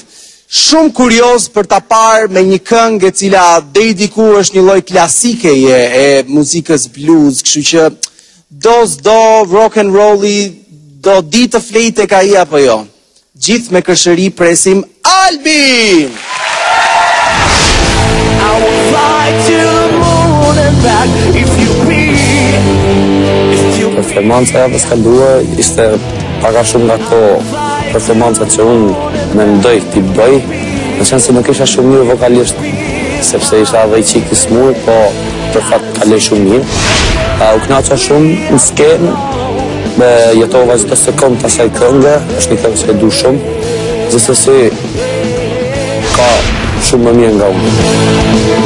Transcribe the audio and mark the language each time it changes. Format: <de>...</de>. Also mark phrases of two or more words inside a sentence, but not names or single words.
<sq>Shumë kurioz për ta parë me një këngë e cila deri diku është një lloj klasike e muzikës blues, kështu që do rock and rolli, do di të flej tek ai apo jo. Gjithë me kërshëri presim Albin.</sq> <en>I will fly to the moon and back if you please.</en> <sq>Performanca e kaluar ishte paka shumë nga ato performancat që unë mendoj t'i bëj, në qenë se nuk isha shumë mirë vokalisht, sepse isha edhe I qik I smur, po për fat kaloj shumë mirë. U knaqa shumë në skenë, jetova çdo sekond të asaj këngë, është një këngë që e du shumë, gjithsesi ka shumë më mirë nga unë.</sq>